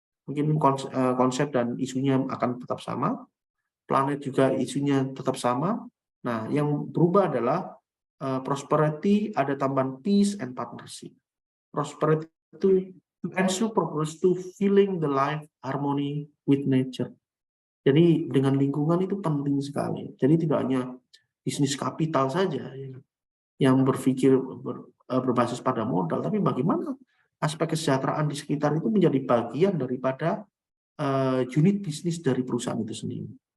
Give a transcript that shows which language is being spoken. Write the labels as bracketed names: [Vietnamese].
[Indonesian] Mungkin konsep dan isunya akan tetap sama. Planet juga isunya tetap sama. Nah, yang berubah adalah prosperity, ada tambahan [English] peace and partnership. Prosperity to ensure progress to feeling the life harmony with nature. [Indonesian] Jadi dengan lingkungan itu penting sekali. Jadi tidak hanya bisnis kapital saja yang berpikir berbasis pada modal, tapi bagaimana aspek kesejahteraan di sekitar itu menjadi bagian daripada unit bisnis dari perusahaan itu sendiri.